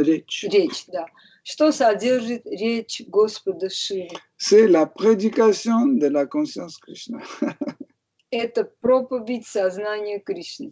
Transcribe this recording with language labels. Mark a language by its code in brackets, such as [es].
[ru] Речь, да. Что содержит речь Господа Шивы? [fr] C'est la prédication de la conscience Krishna. [ru] Это проповедь сознания Кришны.